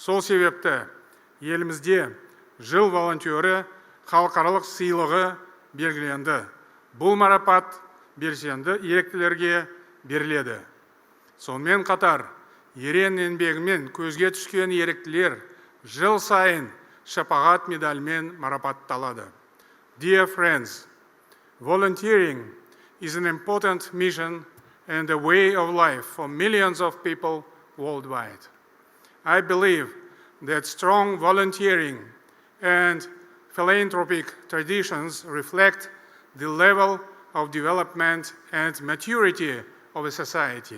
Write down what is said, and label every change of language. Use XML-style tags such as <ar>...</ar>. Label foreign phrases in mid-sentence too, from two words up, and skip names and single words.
<kk>Сол себепті елімізде жыл волонтері халықаралық сыйлығы белгіленді. Бұл марапат белсенді еріктілерге беріледі. Сонымен қатар, ерен еңбегімен көзге түскен еріктілер жыл сайын шапағат медальмен марапатталады.</kk> <en>Dear friends, volunteering is an important mission and a way of life for millions of people worldwide. I believe that strong volunteering and philanthropic traditions reflect the level of development and maturity of a society.</en>